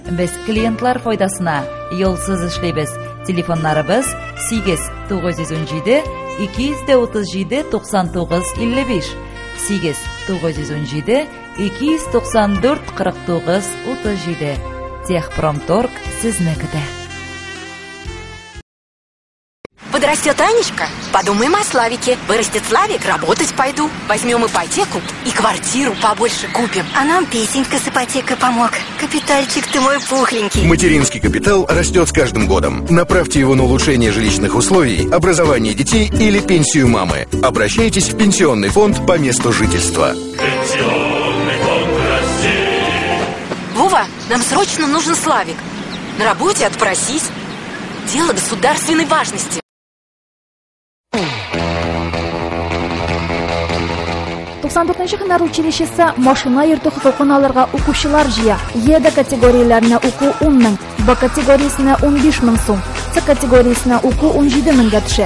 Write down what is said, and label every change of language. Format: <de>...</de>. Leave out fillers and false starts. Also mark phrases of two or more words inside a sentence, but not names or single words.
<tt>Без клиентлар файдасына юлсыз эшлибез. Телефоннарыбыз 8917 237 99 55. 8917 294 49 37. Техпромторг сезне көтә.</tt> <ru>Подрастет Анечка, подумаем о Славике. Вырастет Славик, работать пойду. Возьмем ипотеку и квартиру побольше купим. А нам Песенька с ипотекой помог. Капитальчик ты мой пухленький. Материнский капитал растет с каждым годом. Направьте его на улучшение жилищных условий, образование детей или пенсию мамы. Обращайтесь в пенсионный фонд по месту жительства. Пенсионный фонд России. Вова, нам срочно нужен Славик. На работе отпросись. Дело государственной важности.</ru> <tt>94-нче һөнәр училищесы машина йөртү хокукын алырга укучылар җыя. Е категорияләренә уку 10 мең, Б категориясенә 15 мең сум, С категориясенә уку 17 меңгә төшә.</tt>